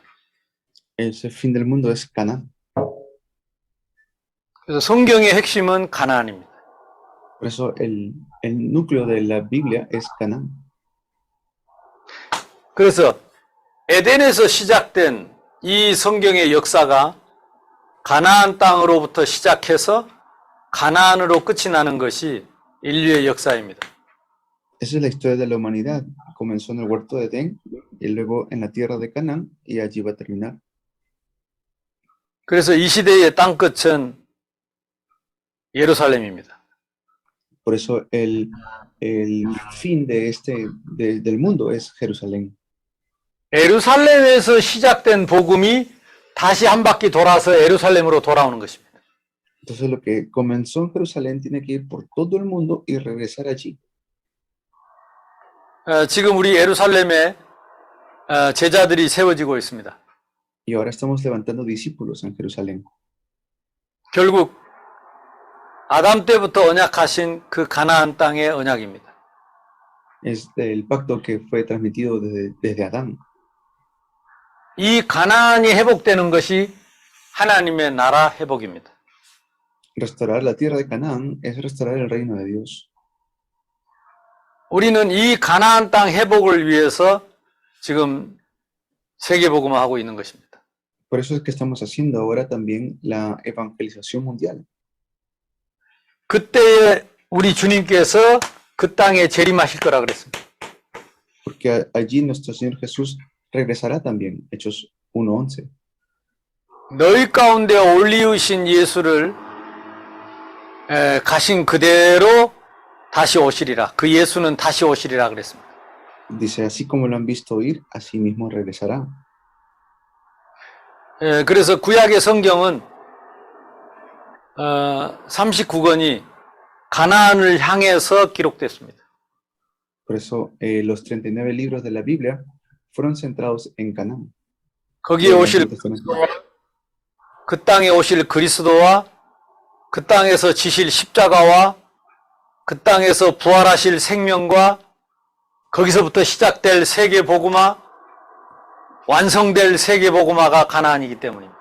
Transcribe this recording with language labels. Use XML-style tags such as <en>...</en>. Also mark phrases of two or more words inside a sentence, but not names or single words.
<es>Ese fin del mundo es Canaán.</es> <ko>그래서 성경의 핵심은 가나안입니다.</ko> <es>Por eso el núcleo de la Biblia es Canaán.</es> <ko>그래서 에덴에서 시작된 이 성경의 역사가 가나안 땅으로부터 시작해서 가나안으로 끝이 나는 것이 인류의 역사입니다.</ko> <es>Esa es la historia de la humanidad. Comenzó en el huerto de Edén y luego en la tierra de Canaán y allí va a terminar.</es> <ko>그래서 이 시대의 땅끝은 예루살렘입니다.</ko> <es>Por eso el fin del mundo es Jerusalén.</es> <ko>예루살렘에서 시작된 복음이 다시 한 바퀴 돌아서 예루살렘으로 돌아오는 것입니다.</ko> <es>Entonces lo que comenzó en Jerusalén tiene que ir por todo el mundo y regresar allí.</es> <ko>지금 우리 예루살렘에 제자들이 세워지고 있습니다.</ko> <es>Y ahora estamos levantando discípulos en Jerusalén.</es> <ko>결국 아담 때부터 언약하신 그 가나안 땅의 언약입니다.</ko> <es>Es el pacto que fue transmitido desde Adán.</es> <ko>이 가나안이 회복되는 것이 하나님의 나라 회복입니다.</ko> <es>Restaurar la tierra de Canaán es restaurar el reino de Dios.</es> <ko>우리는 이 가나안 땅 회복을 위해서 지금 세계복음화하고 있는 것입니다.</ko> <es>Por eso es que estamos haciendo ahora también la evangelización mundial.</es> <ko>그때에 우리 주님께서 그 땅에 재림하실 거라 그랬습니다.</ko> <es>Porque allí nuestro Señor Jesús regresará también. Hechos 1:11.</es> <ko>너희 가운데 올리우신 예수를 가신 그대로 다시 오시리라. 그 예수는 다시 오시리라 그랬습니다.</ko> <es>Dice, así como lo han visto ir, así mismo regresará.</es> <ko>그래서 구약의 성경은 39권이 가나안을 향해서 기록됐습니다.</ko> <es>Por eso los 39 libros de la Biblia fueron centrados en Canaán.</es> <ko>거기에 오실 그 땅에 오실 그리스도와 그 땅에서 지실 십자가와 그 땅에서 부활하실 생명과 거기서부터 시작될 세계 복음화, 완성될 세계 복음화가 가나안이기 때문입니다.</ko>